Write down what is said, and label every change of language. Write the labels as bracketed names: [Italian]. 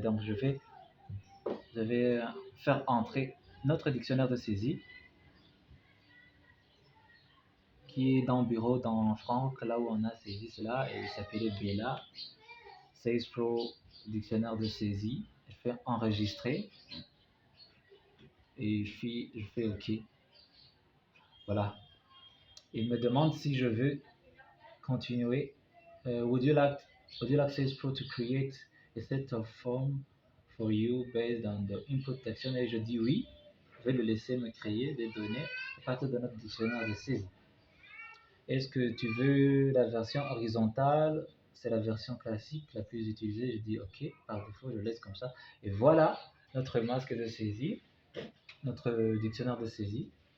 [French] Donc je vais faire entrer notre dictionnaire de saisie qui est dans le bureau dans Franck, là où on a saisi cela, et il s'appelait Bella Sage Pro Dictionnaire de saisie. Je fais enregistrer et je fais OK. Voilà. Il me demande si je veux continuer. [English] Would you like Sage Pro to create a set of forms for you based on the input dictionary? [French] Je dis oui. Je vais le laisser me créer des données à partir de notre dictionnaire de saisie. Est-ce que tu veux la version horizontale? C'est la version classique la plus utilisée. Je dis OK. Par défaut, je laisse comme ça. Et voilà, notre masque de saisie, notre dictionnaire de saisie.